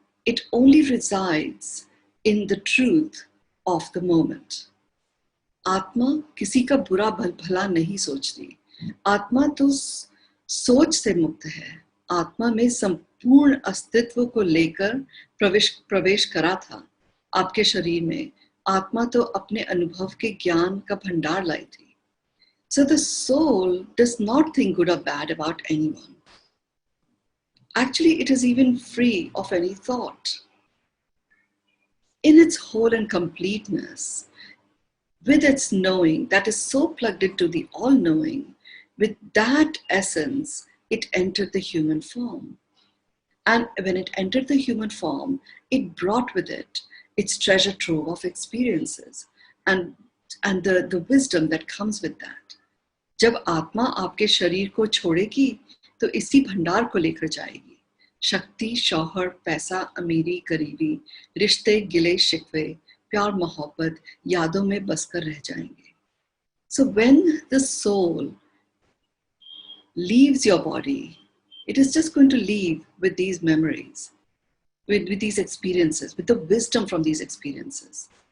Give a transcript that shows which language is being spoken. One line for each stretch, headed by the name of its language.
English: It only resides in the truth of the moment.
Hindi: आत्मा किसी का बुरा भला नहीं सोचती. आत्मा तो सोच से मुक्त है. आत्मा में संपूर्ण अस्तित्व को लेकर प्रवेश करा था आपके शरीर में. आत्मा तो अपने अनुभव के ज्ञान का भंडार लाई थी.
English: So the soul does not think good or bad about anyone. Actually, it is even free of any thought. In its whole and completeness, with its knowing that is so plugged into the all-knowing, with that essence, it entered the human form. And when it entered the human form, it brought with it its treasure trove of experiences and the wisdom that comes with that.
Hindi: जब आत्मा आपके शरीर को छोड़ेगी तो इसी भंडार को लेकर जाएगी. शक्ति, शौहर, पैसा, अमीरी, गरीबी, रिश्ते, गिले शिकवे, प्यार, मोहब्बत यादों में बसकर रह जाएंगे.
English: So when the soul leaves your body, it is just going to leave with these memories, with these experiences, with the wisdom from these experiences.